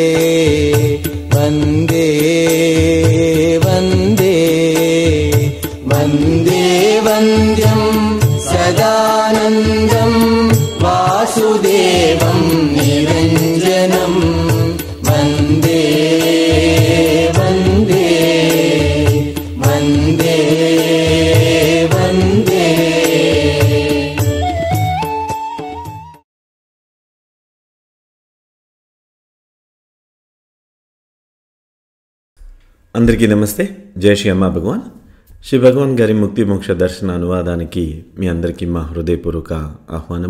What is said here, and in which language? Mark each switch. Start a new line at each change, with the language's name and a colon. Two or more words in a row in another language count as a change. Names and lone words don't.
Sanskrit: वन्दे वन्दे वन्दे वन्द्यं सदानन्दं वासुदेवं निरञ्जनं वन्दे वन्दे वन्दे वन्दे।
Telugu: అందరికీ నమస్తే. జై శ్రీ అమ్మా భగవాన్. శ్రీ భగవాన్ గారి ముక్తి మోక్ష దర్శన అనువాదానికి మీ అందరికీ మా హృదయపూర్వక ఆహ్వానము.